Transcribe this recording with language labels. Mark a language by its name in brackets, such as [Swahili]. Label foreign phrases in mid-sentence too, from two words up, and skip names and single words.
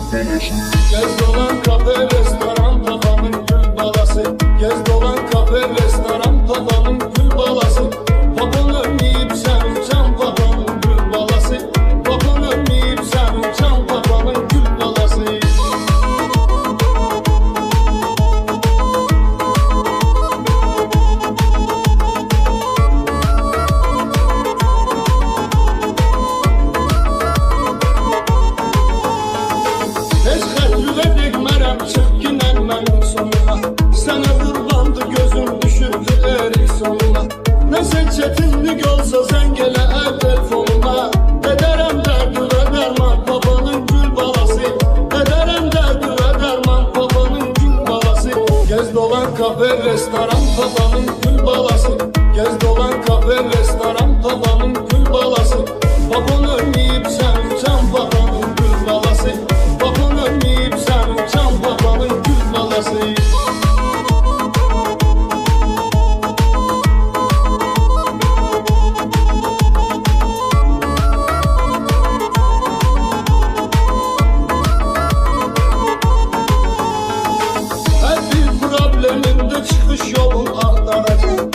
[Azerbaijani] Gez dolan kafe, restoran, babanın gül balası. Gez dolan kafe, restoran, babanın gül balası. [Turkish] Baban ölmeyip sen uçan, babanın gül balası. Baban ölmeyip sen uçan, babanın gül balası. [Azerbaijani] Heç xəttülə degmərəm, çıx ginən mənim sonuna. Sənə qurbandı gözüm, düşürdü erik sonuna. Nəsə çətinlik olsa zəng elə telefonuma. Edərəm dərdi və dərman, babanın gül balası. Edərəm dərdi və dərman, babanın gül balası. Gez dolan kafe, restoran, babanın gül balası. Gez dolan kafe, restoran, babanın gül balası. [Turkish] Baban ölmeyip sen uçan, babanın gül balası. Baban ölmeyip sen uçan, babanın gül balası. Her bir problemimde çıkış yolun aktaracağım.